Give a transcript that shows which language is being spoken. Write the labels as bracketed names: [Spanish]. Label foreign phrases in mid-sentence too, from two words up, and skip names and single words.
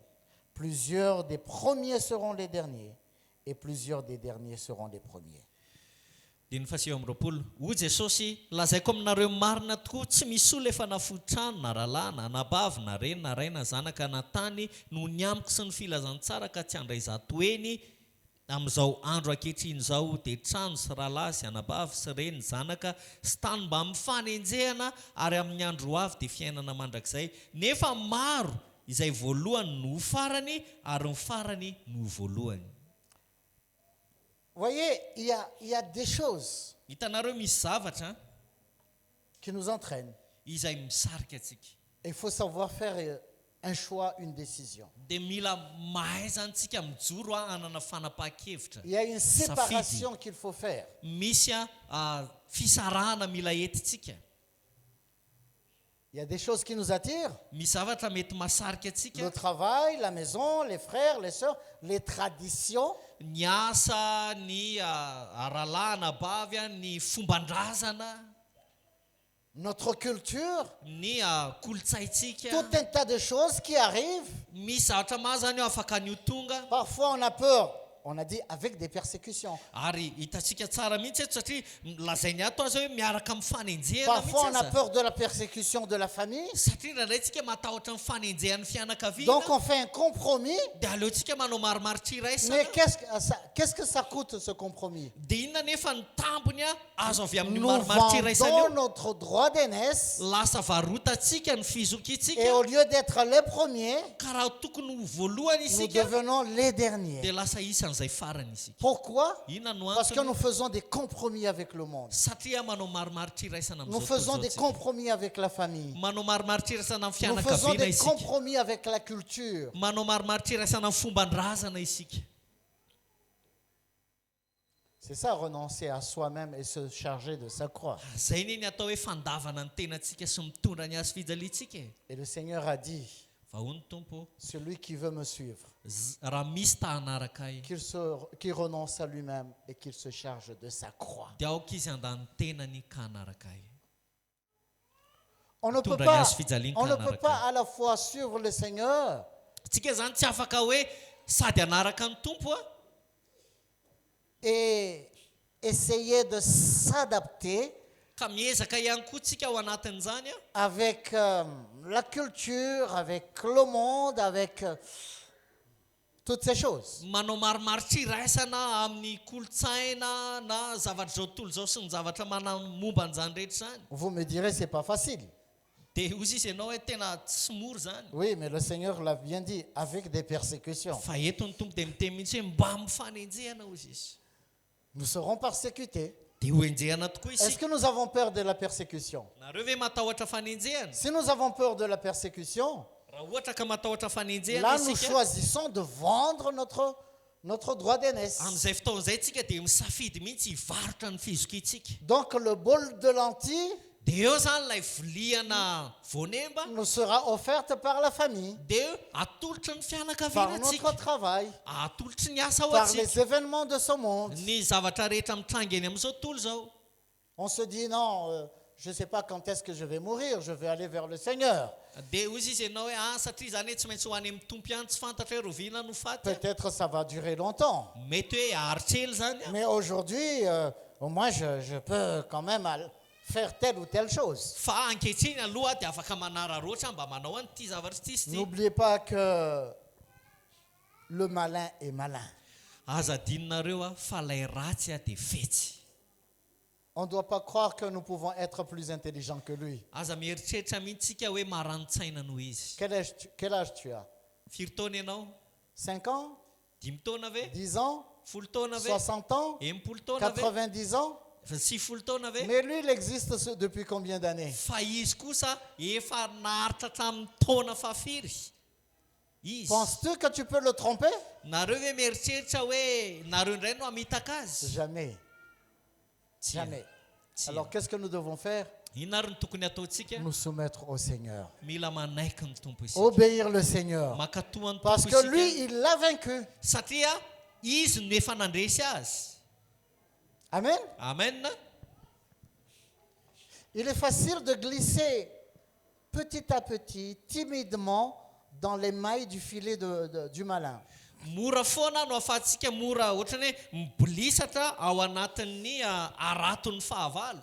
[French] Plusieurs des premiers seront les derniers, et plusieurs des derniers seront les premiers. [Malagasy] Diny 7-20. Hoy Jesosy, lazaiko aminareo marina tokoa tsy misy olona efa nafotrano na rahalahy na anabavy na reny na ray na zanaka na tany noho ny amiko sy ny filazantsara ka tsy handray zato eny amin'izao andro ankehitriny izao dia trano sy rahalahy sy anabavy sy reny zanaka sy tany mba mifanenjehana ary amin'ny andro ho avy dia fiainana mandrakizay nefa maro izay voalohany no ho farany ary ny farany no ho voalohany. [French] Vous voyez, il y a des choses [Malagasy] Hitanareo misy zavatra [French] qui nous entraînent. [Malagasy] izay misarika atsika. [French] Il faut savoir faire un choix, une décision. [Malagasy] Dia mila mahay zany tsika mijoro hanana fanapahan-kevitra. [French] Il y a une séparation qu'il faut faire. [Malagasy] Misy fisarahana mila entitsika. [French] Il y a des choses qui nous attirent. [Malagasy] Misy zavatra mety mahasarika [French] Le [Malagasy] atsika. [French] travail, la maison, les frères, les sœurs, les traditions. [Malagasy] Ny asa, ny aralahy na bavy, ny fombandrazana, [French] Notre culture, [Malagasy] ny kolotsaintsika. [French] tout un tas de choses qui arrivent. [Malagasy] Misy zavatra ma zany eo afaka ny ho tonga. [French] Parfois on a peur. On a dit avec des persécutions. [Malagasy] Ary hitantsika tsara mihitsy eto satria lazainy ato azy hoe miaraka amin'ny fanenjehana [French] Parfois on [Malagasy] mihitsy [French] a [Malagasy] aza. [French] peur de la persécution de la famille. [Malagasy] Satria rahaintsika matahotra ny fanenjehan'ny fianakaviana. [French] Donc on fait un compromis. [Malagasy] Dia aleontsika manao maromaro tsiraisana. [French] Mais qu'est-ce que ça coûte ce compromis? [Malagasy] Dia inona nefa ny tambony azo avy amin'ny [French] Nous [Malagasy] maromaro tsiraisana [French] vendons [Malagasy] io. [French] notre droit d'aînesse [Malagasy] Lasa varotantsika ny [French] et [Malagasy] fizokitsika. [French] au lieu d'être les premiers, [Malagasy] Ka raha tokony ho voalohany [French] nous [Malagasy] isika [French] devenons les derniers. [Malagasy] dia lasa isan'ny amin'izay farany isika. [French] Pourquoi? [Malagasy] Inona no [French] Parce que [Malagasy] antony? [French] nous faisons des compromis avec le monde. [Malagasy] Satria manao marimaritra iraisana [French] Nous [Malagasy] amin'izao [French] faisons [Malagasy] tontolo [French] des [Malagasy] izao [French] compromis avec la famille. [Malagasy] tsika. Manao marimaritra iraisana amin'ny [French] Nous faisons [Malagasy] fianakaviana [French] des [Malagasy] isika. [French] compromis avec la culture. [Malagasy] Manao marimaritra iraisana amin'ny fomban-drazana isika. [French] C'est ça, renoncer à soi-même et se charger de sa croix. [Malagasy] Zay ny atao hoe fandavana ny tenantsika sy mitondra ny azo fijaliantsika. [French] Et le Seigneur a dit, [Malagasy] Fa hoy ny tompo, [French] celui qui veut me suivre, [Malagasy] raha misy ta hanaraka ahy, [French] qu'il renonce à lui-même et qu'il se charge de sa croix. [Malagasy] dia aoka izy handany tenany ka hanaraka ahy. [French] On ne peut [Malagasy] Mitondra ny [French] pas, [Malagasy] azo fijaliana [French] on [Malagasy] ka [French] ne peut [Malagasy] hanaraka [French] pas [Malagasy] ahy. [French] à la fois suivre le Seigneur [Malagasy] Tsika zany tsy afaka hoe sady hanaraka ny tompo [French] et essayer de s'adapter [Malagasy] ka miezaka ihany koa tsika ao anatin'izany [French] avec la culture, avec le monde, avec toutes ces choses. [Malagasy] manao marimaritra iraisana amin'ny kolotsaina na zavatra zao tontolo zao sy ny zavatra momba an'izany rehetra zany. [French] Vous me direz, c'est pas facile. [Malagasy] Dia ozy izy ianao hoe tena tsy mora zany. [French] Oui, mais le Seigneur l'a bien dit, avec des persécutions. [Malagasy] Fa eto ny tompo dia miteny mihitsy hoe mba mifanenjehana ozy izy. [French] Nous serons persécutés. [Malagasy] Dia ho enjehana tokoa [French] Est-ce [Malagasy] isika. [French] que nous avons peur de la persécution? [Malagasy] Nareo ve matahotra fanenjehana? [French] Si nous avons peur de la persécution, [Malagasy] Raha ohatra ka matahotra fanenjehana [French] là nous [Malagasy] isika, [French] choisissons de vendre notre droit d'aînesse. [Malagasy] amin'izay fotoan'izay tsika dia misafidy mihitsy hivarotra ny fizokintsika. [French] Donc le bol de lentilles [Malagasy] Dia eo zany ilay viliana voanemba, [French] nous sera offerte par la famille, [Malagasy] dia atolotry ny [French] par [Malagasy] fianakaviana [French] notre [Malagasy] tsika, [French] travail, [Malagasy] atolotry ny asa ao [French] par [Malagasy] atsika, [French] les événements de ce monde. [Malagasy] ny zavatra rehetra mitrangy eny amin'izao tontolo zao. [French] On se dit non, je ne sais pas quand est-ce que je vais mourir, je vais aller vers le Seigneur. [Malagasy] Dia ozy izy ianao hoe satria zany hoe tsy maintsy ho any amin'ny tompo ihany, tsy fantatra hoe rovina no faty. [French] Peut-être ça va durer longtemps. [Malagasy] Mety hoe haritrely zany. [French] Mais aujourd'hui, moi je peux quand même faire telle ou telle chose. [Malagasy] Fa ankehitriny aloha dia afaka manararoatra mba manao any ty zavatra ty sy ty. [French] N'oubliez pas que le malin est malin. [Malagasy] Aza adinonareo fa lay ratsy dia fetsy. [French] On ne doit pas croire que nous pouvons être plus intelligents que lui. [Malagasy] Aza mieritreritra mihitsika hoe marani-tsaina noho izy. [French] Quel âge tu as? [Malagasy] Firy taona ianao? [French] 5 ans? [Malagasy] 5 taona ve? [French] 10 ans? [Malagasy] 10 taona ve? [French] 60 ans? [Malagasy] 80 taona ve? [French] 90 ans? [Malagasy] 90 taona ve? [French] Mais lui, il existe depuis combien d'années? [Malagasy] Fa izy kosa efa naharitra hatramin'ny taona fahafiry. Izy. [French] Penses-tu que tu peux le tromper? [Malagasy] Nareo ve mieritreritra hoe nareo indray no hamitaka azy? [French] Jamais. [Malagasy] Tsy [French] Jamais. [Malagasy] Tsy [French] Alors qu'est-ce que nous devons faire? [Malagasy] Inona ary ny tokony ataontsika? [French] Nous soumettre au Seigneur. [Malagasy] Mila manaiky ny tompo isika. [French] Obéir le Seigneur. [Malagasy] Makatoa ny [French] Parce [Malagasy] tompo [French] que [Malagasy] isika. [French] lui, il l'a vaincu. [Malagasy] Satria izy no efa nandresy azy. [French] Amen. [Malagasy] Amen. [French] Il est facile de glisser petit à petit, timidement, dans les mailles du filet du malin. [Malagasy] Mora foana no afahantsika mora ohatrany hoe mibolisatra ao anatin'ny araton'ny fahavalo.